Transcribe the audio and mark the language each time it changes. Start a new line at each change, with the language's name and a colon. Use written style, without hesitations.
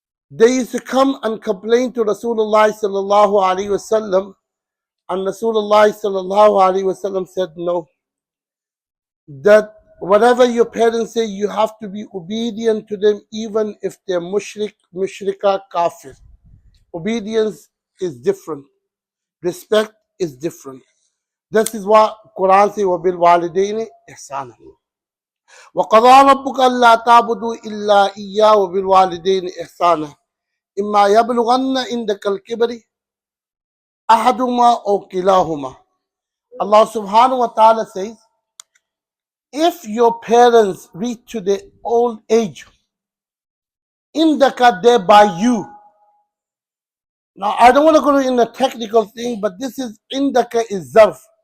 English: They used to come and complain to Rasulullah sallallahu alaihi wasallam, and Rasulullah sallallahu alaihi wasallam said no. That whatever your parents say, you have to be obedient to them, even if they're mushrik, mushrika, kafir. Obedience is different. Respect is different.
Arabic: This is what Quran says, وَبِالْوَالِدَيْنِ إِحْسَانًا وَقَضَىٰ رَبُّكَ أَلَّا تَعْبُدُوا إِلَّا إِيَّاهُ وَبِالْوَالِدَيْنِ إِحْسَانًا إِمَّا يَبْلُغَنَّ عِندَكَ الْكِبَرِ أَحَدُهُمَا أَوْ كِلَاهُمَا.
English: Allah subhanahu wa ta'ala says, if your parents reach to the old age, indaka, there by you. Now, I don't want to go in a technical thing, but this is indaka is zarf.